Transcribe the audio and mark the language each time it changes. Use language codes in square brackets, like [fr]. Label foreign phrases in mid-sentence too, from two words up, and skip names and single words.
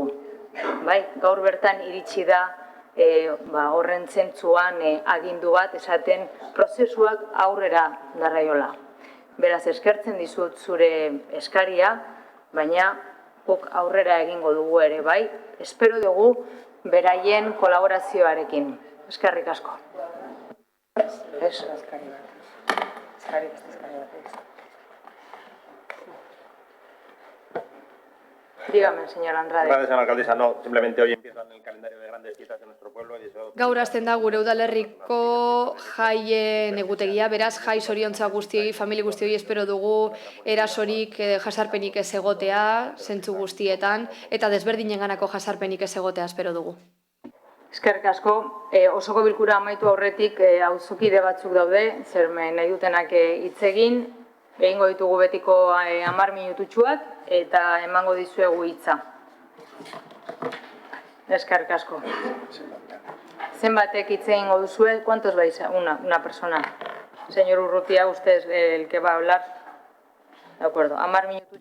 [eu] Gaur bertan iritsi da horren zentzuan agindu bat esaten prozesuak aurrera darraiola. Beraz, eskertzen dizut zure eskaria, baina guk aurrera egingo dugu ere, bai? Espero dugu beraien kolaborazioarekin. Eskerrik asko. [es] Dígame, señora Andrade. Gracias, señora alcaldesa. No, simplemente hoy empiezan el calendario de grandes fiestas de nuestro pueblo. [eu] Gaur hasten da gure udalerriko jaien egutegia, beraz, jai zoriontza guztioi, familia guztioi espero dugu erasorik, jasarpenik ez egotea, zentzu guztietan, eta desberdinenganako jasarpenik ez egotea espero dugu. Eskerrik asko, osoko bilkura amaitu aurretik auzokide batzuk daude, zer nahi dutenak hitz egin, egingo ditugu betiko 10 minututxuak, eta emango dizuegu hitza. Eskerrik asko. Zenbatek hitz egingo duzue? [es] ¿Cuántos vais? Una persona. Señor Urrutia, usted es el que va a hablar. De acuerdo. 10 minututxuak.